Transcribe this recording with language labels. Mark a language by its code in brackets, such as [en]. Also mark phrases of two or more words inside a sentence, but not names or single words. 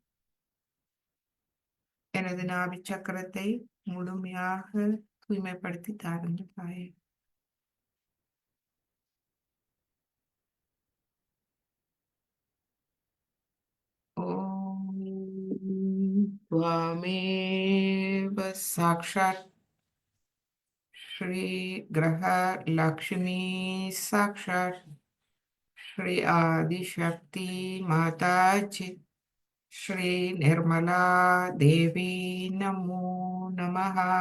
[ta] எனது நாபி சக்கரத்தை முழுமையாக தூய்மைப்படுத்தி தாருங்கள் தாயே. [sa] ஓம் त्वामेव साक्षात् श्री ग्रह लक्ष्मी साक्षात् श्री आदिशक्ति माताजी श्री निर्मला देवी नमो नमः.